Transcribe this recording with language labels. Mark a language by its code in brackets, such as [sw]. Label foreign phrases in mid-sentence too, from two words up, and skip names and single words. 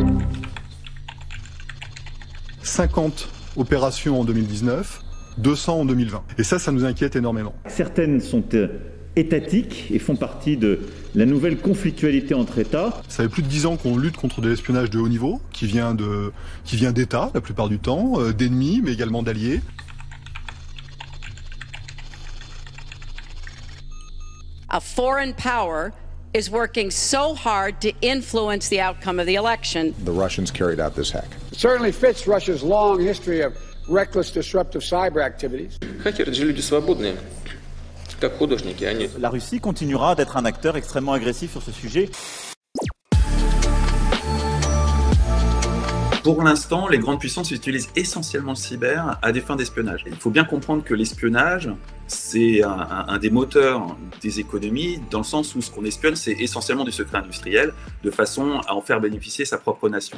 [fr] 50 opérations en 2019, 200 en 2020. Et ça nous inquiète énormément. Certaines sont étatiques et font partie de la nouvelle conflictualité entre États. Ça fait plus de 10 ans qu'on lutte contre de l'espionnage de haut niveau, qui vient d'États la plupart du temps, d'ennemis mais également d'alliés. [en] A foreign power is working so hard to influence the outcome of the election. The Russians carried out this hack. It certainly fits Russia's long history of reckless disruptive cyber activities. [ru] Хакеры же люди свободные, как художники, они. [fr] La Russie continuera d'être un acteur extrêmement agressif sur ce sujet. Pour l'instant, les grandes puissances utilisent essentiellement le cyber à des fins d'espionnage. Il faut bien comprendre que l'espionnage, c'est un des moteurs des économies, dans le sens où ce qu'on espionne, c'est essentiellement du secret industriel, de façon à en faire bénéficier sa propre nation.